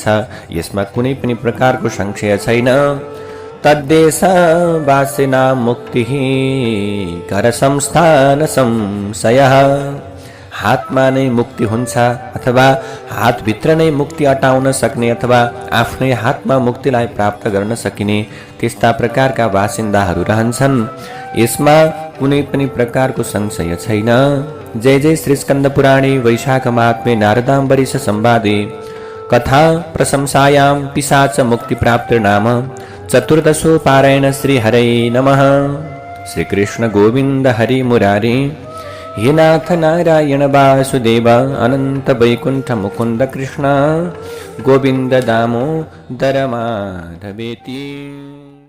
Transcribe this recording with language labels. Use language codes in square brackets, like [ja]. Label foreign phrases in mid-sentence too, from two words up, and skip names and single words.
[ne] यसमा कुनै पनि प्रकारको संशय छैन। [sa] तद्देश वासिना मुक्ति कर संस्थान संशयः। [ne] हातमा नै मुक्ति हुन्छ अथवा हातभित्र नै मुक्ति अटाउन सक्ने अथवा आफ्नै हातमा मुक्तिलाई प्राप्त गर्न सकिने त्यस्ता प्रकारका बासिन्दाहरू रहन्छन्। यसमा कुनै पनि प्रकारको संशय छैन। [sa] जय जय श्री स्कन्द पुराणे वैशाख महात्म्ये नारदाम्बरीश संवादे कथा प्रशंसायां पिशाच मुक्ति प्राप्ति नाम चतुर्दशो पारायण। श्री हरे नमः। श्री कृष्ण गोविंद हरि मुरारी, हे नाथ नारायण वासुदेव, अनंत वैकुंठ मुकुंद कृष्ण, गोविंद दामोदर माधवेति।